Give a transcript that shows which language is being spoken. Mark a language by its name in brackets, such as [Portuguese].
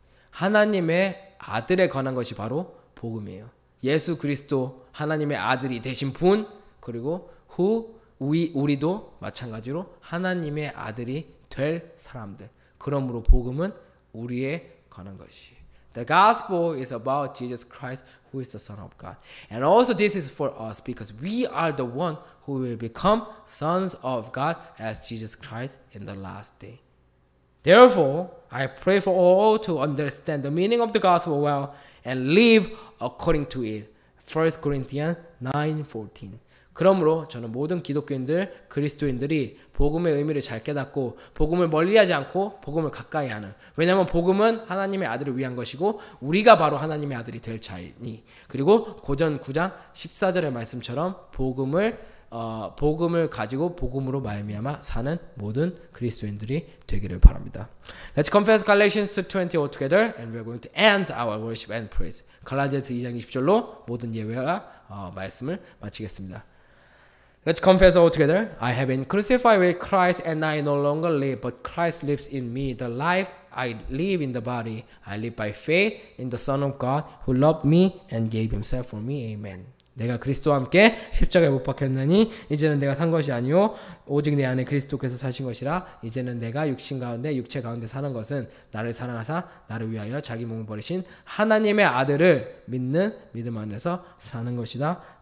[Korean] 하나님의 아들에 관한 것이 바로 복음이에요. 예수 그리스도 하나님의 아들이 되신 분 그리고 우리도 마찬가지로 하나님의 아들이 될 사람들. 그러므로 복음은 우리에 관한 것이. [English] The gospel is about Jesus Christ who is the Son of God. And also this is for us because we are the one who will become sons of God as Jesus Christ in the last day. Therefore, I pray for all to understand the meaning of the gospel well and live according to it. 1 Corinthians 9:14. [Korean] 그러므로 저는 모든 기독교인들, 그리스도인들이 복음의 의미를 잘 깨닫고 복음을 멀리하지 않고 복음을 가까이 하는, 왜냐하면 복음은 하나님의 아들을 위한 것이고 우리가 바로 하나님의 아들이 될 자이니, 그리고 고전 9장 14절의 말씀처럼 복음을 가지고 복음으로 말미암아 사는 모든 그리스도인들이 되기를 바랍니다. [English] Let's confess Galatians 2:20 all together and we're going to end our worship and praise. [Korean] 갈라디아서 2장 20절로 모든 예배와 말씀을 마치겠습니다. [English] Let's confess all together. I have been crucified with Christ and I no longer live, but Christ lives in me. The life I live in the body, I live by faith in the Son of God who loved me and gave himself for me. Amen. [Korean] 내가 그리스도와 함께 십자가에 못 박혔나니 이제는 내가 산 것이 아니요 오직 내 안에 그리스도께서 사신 것이라. 이제는 내가 육체 가운데 사는 것은 나를 사랑하사 나를 위하여 자기 몸을 버리신 하나님의 아들을 믿는 믿음 안에서 사는 것이다.